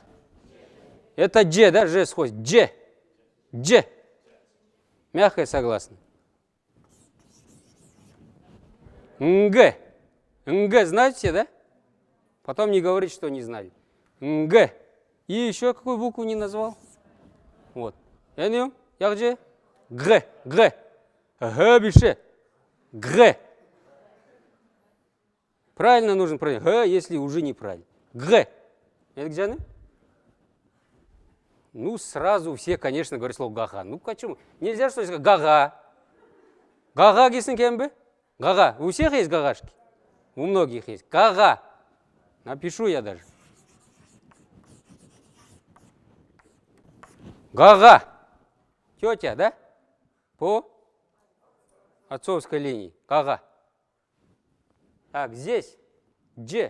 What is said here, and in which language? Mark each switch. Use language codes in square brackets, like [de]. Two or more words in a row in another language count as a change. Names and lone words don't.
[ru] Это Дж, да? Ж сходит. Дж. Мягкое согласно. Нг. Знаете все, да? Потом не говорите, что не знали. Нг. И еще какую букву не назвал? Вот. [xal] Эню, ягже. Г. Г бише. Г. [ru] Правильно нужно проверить. Г, если уже неправильно. Г. Это где? Ну, сразу все, конечно, говорят слово гага. Ну, почему? Нельзя что сказать гага. [xal] Гага гисин кембе? [ru] Гага. У всех есть гагашки? У многих есть. Гага. Напишу я даже. Гага. Тетя, да? По отцовской линии. Гага. Так, здесь Дж.